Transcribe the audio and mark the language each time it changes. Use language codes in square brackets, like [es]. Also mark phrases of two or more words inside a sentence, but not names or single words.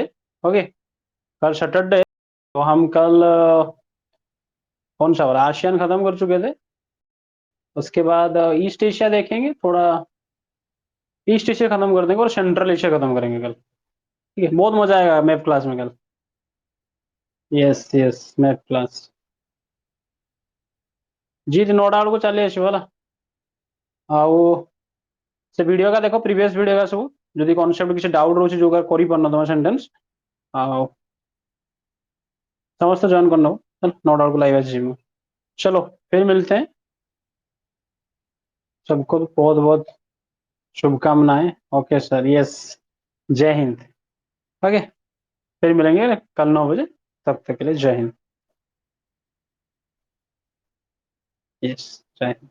[hi] ओके, कल सैटरडे, तो हम कल कौन सा वाला आशियान खत्म कर चुके थे, उसके बाद [en] East Asia [hi] देखेंगे थोड़ा, [en] East Asia [hi] खत्म कर देंगे और [en] Central Asia [hi] खत्म करेंगे कल। ठीक है, बहुत मजा आएगा [en] math class [hi] में कल। [en] Yes yes, math class. [or] जी 9ଟା ବେଳକୁ ଚାଲି ଆସିବ ହେଲା। ଆଉ ସେ [hi] वीडियो का देखो, प्रीवियस वीडियो का सब [or] ଯଦି କନସେପ୍ଟ କିଛି ଡାଉଟ୍ ରହୁଛି ଯୋଉଟା କରିପାରୁନ ତମ ସେଣ୍ଟେନ୍ସ, ଆଉ ସମସ୍ତେ ଜଏନ୍ କରିନବ, 9ଟା ବେଳକୁ ଲାଇଭ୍ ଆସିଯିବ। [hi] चलो फिर मिलते हैं। सबको बहुत बहुत शुभकामनाएं। [en] Okay sir, yes. [hi] जय हिंद। ओके, फिर मिलेंगे कल 9 बजे। तब तक के लिए जय हिंद। यस, जय हिंद।